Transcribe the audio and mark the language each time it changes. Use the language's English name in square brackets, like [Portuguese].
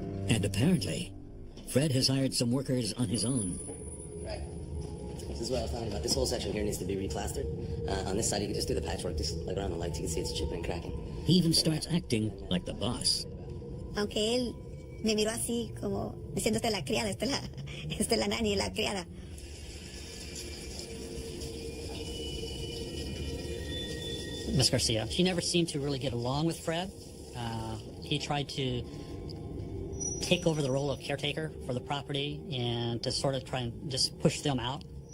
[English] And apparently, Fred has hired some workers on his own. Right. This is what I was talking about. This whole section here needs to be replastered. On this side, you can just do the patchwork. Just like around the lights, you can see it's chipping and cracking. He even starts acting like the boss. [Spanish] Aunque él me miró así como diciendo, esta es la criada, esta es la nani, la criada. [English] Miss Garcia, she never seemed to really get along with Fred. He tried to take over the role of caretaker for the property and to sort of try and just push them out.